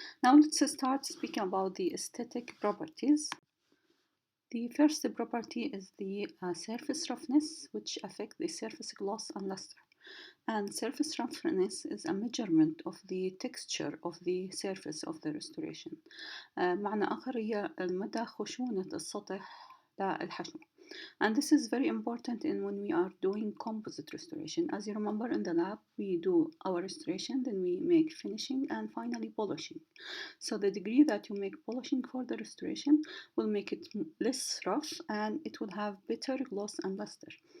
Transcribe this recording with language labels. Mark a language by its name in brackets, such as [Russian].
[English] Now let's start speaking about the aesthetic properties. The first property is the surface roughness, which affects the surface gloss and luster. And surface roughness is a measurement of the texture of the surface of the restoration. [Arabic] معنى آخر هي مدى خشونة السطح للحشو. [English] And this is very important when we are doing composite restoration. As you remember, in the lab, we do our restoration, then we make finishing and finally polishing. So the degree that you make polishing for the restoration will make it less rough, and it will have better gloss and luster.